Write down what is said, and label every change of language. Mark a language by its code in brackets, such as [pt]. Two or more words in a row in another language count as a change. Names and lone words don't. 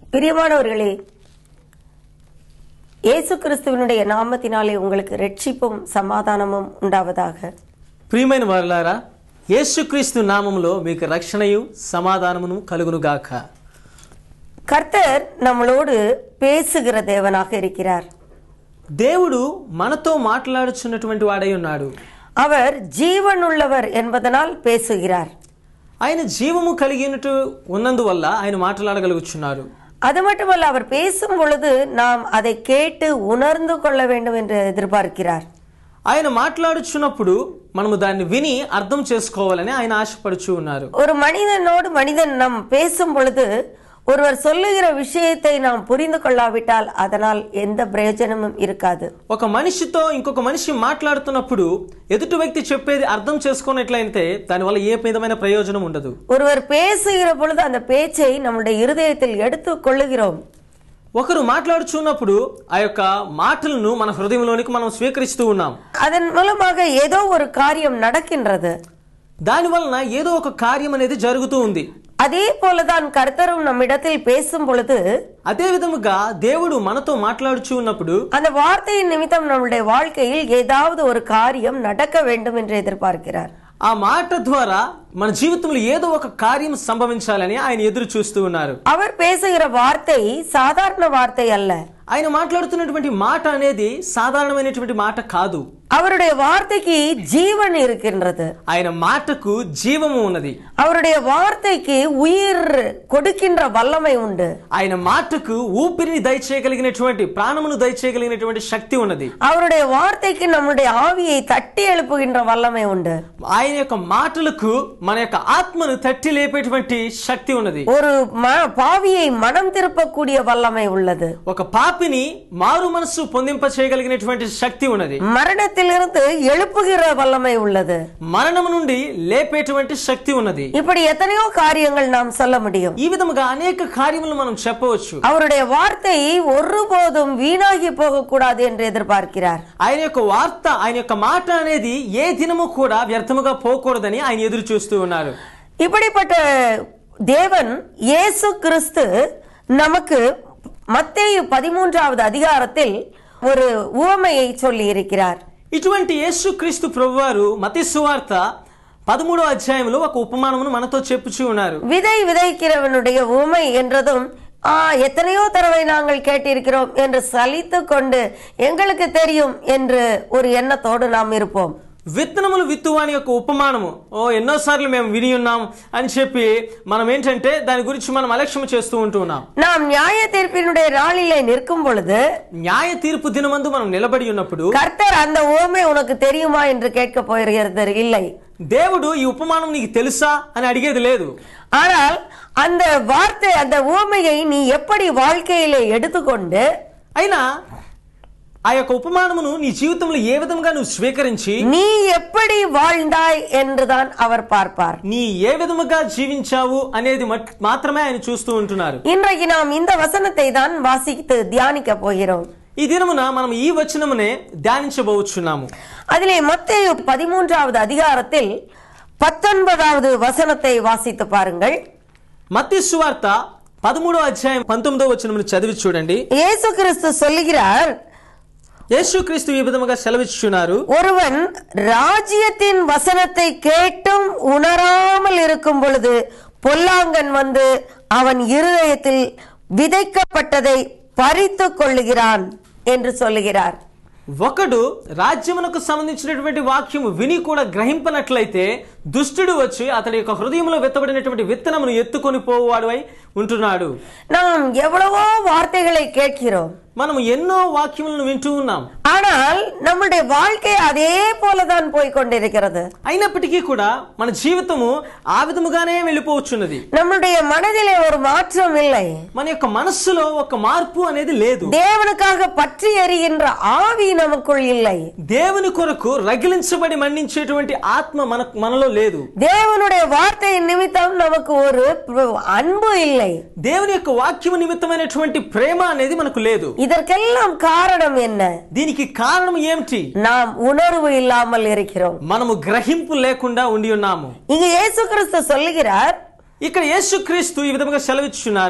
[ta] பிரியமானவர்களே, இயேசு கிறிஸ்துவினுடைய நாமத்தினாலே உங்களுக்கு ரட்சிப்பும் సమాధానமும் ఉండావதாக. [te] ప్రియమైన వారలారా, యేసుక్రీస్తు నామములో మీకు రక్షణయు సమాధానమును కలుగునుగాక. [ta] கர்த்தர் நம்மளோடு பேசுகிற தேவனாக இருக்கிறார். [te] దేవుడు మనతో మాట్లాడుచున్నటువంటి వాడై ఉన్నాడు. [ta] அவர் జీవనుள்ளவர் என்பதனால் பேசுகிறார். [te] ఆయన జీవము కలిగినట్టు ఉన్నందువల్ల ఆయన మాట్లాడగలుగుచున్నారు. [ta] அது மட்டுமல்ல, அவர் பேசும் பொழுது நாம் அதை கேட்டு உணர்ந்து கொள்ள வேண்டும் என்று எதிர்பார்க்கிறார். [te] ఆయన మాట్లాడుచున్నప్పుడు మనము దాన్ని విని అర్థం చేసుకోవాలని ఆయన ఆశపడుచు ఉన్నారు. [ta] ஒரு மனிதன் நாம் பேசும் பொழுது ஒருவர் சொல்லுகிற விஷயத்தை நாம் புரிந்து கொள்ளாவிட்டால் அதனால் எந்த பிரயோஜனமும் இருக்காது. [te] ఒక మనిషితో ఇంకొక మనిషి మాట్లాడుతున్నప్పుడు ఎదుటి వ్యక్తి చెప్పేది అర్థం చేసుకున్నట్లయితే దానివల్ల ఏ విధమైన ప్రయోజనం ఉండదు. [ta] ஒருவர் பேசுகிற பொழுது அந்த பேச்சை நம்முடைய இருதயத்தில் எடுத்துக் கொள்ளுகிறோம். [te] ఒకరు మాట్లాడుచున్నప్పుడు ఆ యొక్క మాటలను మన హృదయంలోనికి మనం స్వీకరిస్తూ ఉన్నాం. [ta] அதன் மூலமாக ஏதோ ஒரு காரியம் நடக்கின்றது. [te] దాని వలన ఏదో ఒక కార్యం అనేది జరుగుతూ ఉంది. [ta] அதே போலதான் கர்த்தரும் நம்மிடத்தில் பேசும் பொழுது, [te] అదే విధముగా దేవుడు మనతో మాట్లాడుచూ ఉన్నప్పుడు [ta] அந்த வார்த்தையின் நிமித்தம் நம்முடைய வாழ்க்கையில் ஏதாவது ஒரு காரியம் நடக்க வேண்டும் என்று எதிர்பார்க்கிறார். [te] ఆ మాట ద్వారా మన జీవితంలో ఏదో ఒక కార్యం సంభవించాలని ఆయన ఎదురు చూస్తూ ఉన్నారు. [ta] அவர் பேசுகிற வார்த்தை சாதாரண வார்த்தை அல்ல. [te] ఆయన మాట్లాడుతున్నటువంటి మాట అనేది సాధారణమైనటువంటి మాట కాదు. [ta] அவருடைய வார்த்தைக்கு ஜீவன் இருக்கின்றது. [te] ఆయన మాటకు జీవము ఉన్నది. [ta] அவருடைய வார்த்தைக்கு உயிர் கொடுக்கின்ற வல்லமை உண்டு. [te] ఆయన మాటకు ఊపిరిని దయచేయగలిగినటువంటి, ప్రాణమును దయచేయగలిగినటువంటి శక్తి ఉన్నది. [ta] அவருடைய வார்த்தைக்கு நம்முடைய ஆவியை தட்டி எழுப்புகின்ற వల్లமை உண்டு. [te] ఆయన యొక్క మాటలకు మన యొక్క ఆత్మను తట్టి లేపేటువంటి శక్తి ఉన్నది. [ta] ஒரு பாவியை மனம் திருப்பக்கூடிய வல்லமை உள்ளது. [te] ఒక పాపిని మారు మనసు పొందింప చేయగలిగినటువంటి శక్తి ఉన్నది. [ta] மரணத்திலிருந்து எழுப்புகிற வல்லமை உள்ளது. [te] మరణము నుండి లేపేటువంటి శక్తి ఉన్నది. [ta] இப்படி எத்தனையோ காரியங்கள் நாம் சொல்ல முடியும். [te] ఈ విధముగా అనేక కార్యములు మనం చెప్పవచ్చు. [ta] அவருடைய வார்த்தை ஒருபோதும் வீணாகி போக கூடாது என்று எதிர்பார்க்கிறார். [te] ఆయన యొక్క వార్త, ఆయన యొక్క మాట అనేది ఏ దినము కూడా వ్యర్థముగా పోకూడదని ఆయన ఎదురు చూస్తూ ఉన్నారు. [ta] இப்படிப்பட்ட தேவன் இயேசு கிறிஸ்து நமக்கு மத்தேயு 13வது அதிகாரத்தில் ஒரு உவமையை சொல்லி இருக்கிறார். [te] ఇటువంటి యేసుక్రీస్తు ప్రభువారు మత్తయి సువార్త 13వ అధ్యాయంలో ఒక ఉపమానమును మనతో చెప్పుచూ ఉన్నారు. [ta] விதை விதைக்கிறவனுடைய உவமை என்றதும் எத்தனையோ தடவை நாங்கள் கேட்டிருக்கிறோம் என்று சலித்து கொண்டு எங்களுக்கு தெரியும் என்று ஒரு எண்ணத்தோடு நாம் இருப்போம். [te] విత్తనములు విత్తువాని యొక్క ఉపమానము ఎన్నోసార్లు మేము విని ఉన్నాం అని చెప్పి మనం ఏంటంటే దాని గురించి మనం అలక్ష్యం చేస్తూ ఉంటున్నాం. [ta] நாம் நியாய தீர்ப்பினுடைய நாளிலே நிற்கும் பொழுது, [te] న్యాయ తీర్పు దినమందు మనం నిలబడి ఉన్నప్పుడు [ta] கர்த்தர் அந்த உவமை உனக்கு தெரியுமா என்று கேட்க போகிறது இல்லை. [te] దేవుడు ఈ ఉపమానం నీకు తెలుసా అని అడిగేది లేదు. [ta] ஆனால் அந்த வார்த்தை, அந்த உவமையை நீ எப்படி வாழ்க்கையிலே எடுத்துக்கொண்டு, [te] అయినా ఆ యొక్క ఉపమానమును నీ జీవితంలో ఏ విధంగా నువ్వు స్వీకరించి [ta] நீ எப்படி வாழ்ந்தாய் என்றுதான் அவர் பார்ப்பார். [te] నీ ఏ విధముగా జీవించావు అనేది మాత్రమే ఆయన చూస్తూ ఉంటున్నారు. [ta] இன்றைக்கு நாம் இந்த வசனத்தை தான் வாசித்து தியானிக்க போகிறோம். [te] ఈ దినమున మనం ఈ వచనమునే ధ్యానించబోచున్నాము. [ta] அதிலே மத்தேயு 13வது அதிகாரத்தில் 19வது వచనத்தை వాసిத்து பாருங்கள். [te] మత్తయి సువార్త 13వ అధ్యాయం 19వ వచనమును చదివి చూడండి. [ta] இயேசு கிறிஸ்து சொல்லுகிறார், [te] యేసుక్రీస్తు ఈ విధముగా సెలవిచ్చుచున్నారు, [ta] ஒருவன் ராஜ்யத்தின் வசனத்தை கேட்டும் உணராமல் இருக்கும் பொழுது பொல்லாங்கன் வந்து அவன் இருதயத்தில் விதைக்கப்பட்டதை பறித்து கொள்ளுகிறான் என்று சொல்லுகிறார். [te] ఒకడు రాజ్యమునకు సంబంధించినటువంటి వాక్యము విని కూడా గ్రహింపనట్లయితే దుష్టుడు వచ్చి అతడి యొక్క హృదయంలో విత్తబడినటువంటి విత్తనమును ఎత్తుకొని పోవాడు అయి ఉంటున్నాడు. [ta] நாம் எவ்வளவோ வார்த்தைகளை கேட்கிறோம், [te] మనం ఎన్నో వాక్యములను వింటూ ఉన్నాం. [ta] ஆனால் நம்முடைய வாழ்க்கை அதே போலதான் போய்கொண்டிருக்கிறது. [te] అయినప్పటికీ కూడా మన జీవితము ఆ విధముగానే వెళ్ళిపోవచ్చున్నది. [ta] நம்முடைய மனதிலே ஒரு மாற்றம் இல்லை. [te] మన యొక్క మనస్సులో ఒక మార్పు అనేది లేదు. [ta] தேவனுக்காக பற்றி எரிகின்ற ஆவி நமக்குள் இல்லை. [te] దేవుని కొరకు రగిలించబడి మండించేటువంటి ఆత్మ మనలో లేదు. [ta] தேவனுடைய வார்த்தையின் நிமித்தம் நமக்கு ஒரு அன்பு இல்லை. [te] దేవుని యొక్క వాక్యము నిమిత్తమైనటువంటి ప్రేమ అనేది మనకు లేదు. [ta] இதற்கெல்லாம் காரணம் என்ன? [te] దీనికి కారణం ఏమిటి? [ta] நாம் உணர்வு இல்லாமல் இருக்கிறோம். [te] మనము గ్రహింపు లేకుండా ఉండి ఉన్నాము. [ta] இங்க இயேசு கிறிஸ்து சொல்லுகிறார், [te] ఇక్కడ యేసుక్రీస్తు ఈ విధంగా సెలవిచ్చున్నారు,